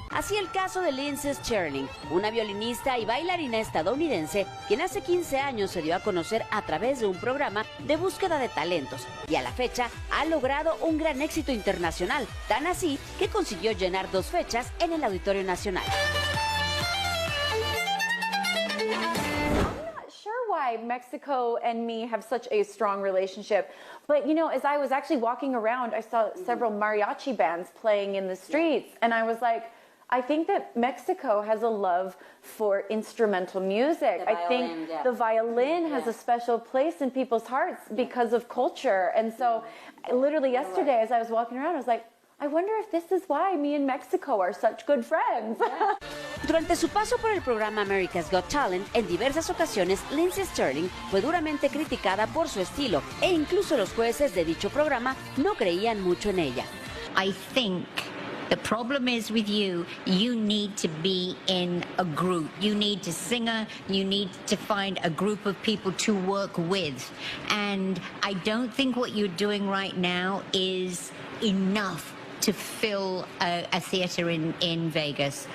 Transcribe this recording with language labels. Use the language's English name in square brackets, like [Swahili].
[Spanish] Así el caso de Lindsey Stirling, una violinista y bailarina estadounidense, quien hace 15 años se dio a conocer a través de un programa de búsqueda de talentos y a la fecha ha logrado un gran éxito internacional, tan así que consiguió llenar 2 fechas en el Auditorio Nacional. [English] Why Mexico and me have such a strong relationship, but you know, as I was actually walking around, I saw several mariachi bands playing in the streets, and I was like, I think that Mexico has a love for instrumental music. I think the violin has a special place in people's hearts because of culture. And so literally yesterday as I was walking around, I was like, I wonder if this is why me and Mexico are such good friends. [Spanish] Durante su paso por el programa America's Got Talent, en diversas ocasiones, Lindsey Stirling fue duramente criticada por su estilo e incluso los jueces de dicho programa no creían mucho en ella. [English] I think the problem is with you, you need to be in a group. You need a singer, you need to find a group of people to work with. And I don't think what you're doing right now is enough to fill a theater in Vegas.